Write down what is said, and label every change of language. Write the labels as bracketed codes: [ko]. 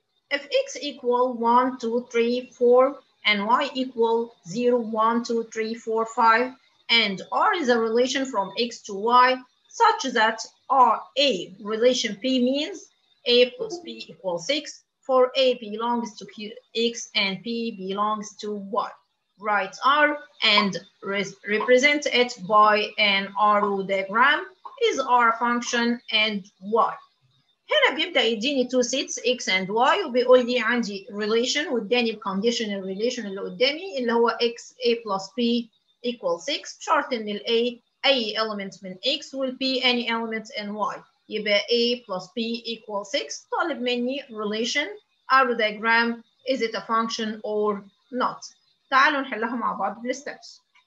[en] If x equal 1, 2, 3, 4, and y equal 0, 1, 2, 3, 4, 5, and R is a relation from x to y, such that A relation P means A plus B equals 6, for A belongs to X and P belongs to Y. Write R and represent it by an arrow diagram. Is R a function and Y. [ar] هنا بيبدأ يديني [en] two sets X and Y [ar] وبيقول لي عندي relation واداني الكونديشنال relation اللي قدامي اللي هو X A plus P equals 6. شرط إن ال A أي element من X وال P [en] any element in Y. [ar] يبقى A plus P equals 6. طالب مني relation arrow diagram. [en] Is it a function or not؟ [ar] تعالوا نحلها مع بعض بالsteps.